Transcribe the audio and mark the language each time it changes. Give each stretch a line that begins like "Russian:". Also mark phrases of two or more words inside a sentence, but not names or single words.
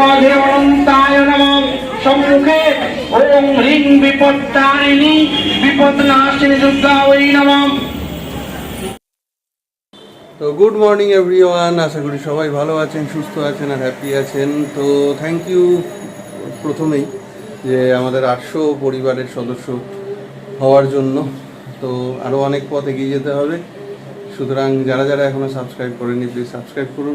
Sanskrit: देवन्ताय नमः सम्मुखे ओम ह्रीं विपत्तारिणी विपत्नाशिनी दुर्गावै नमः।
Bangla: তো
English: good morning everyone,
Bangla: আশা করি সবাই ভালো আছেন, সুস্থ আছেন আর হ্যাপি আছেন। তো
English: thank you
Bangla: প্রথমেই যে আমাদের 800 পরিবারের সদস্য হওয়ার জন্য। তো আরও অনেক পথ এগিয়ে যেতে হবে, সুতরাং যারা যারা এখনও সাবস্ক্রাইব করেনি
English: please subscribe
Bangla: করুন।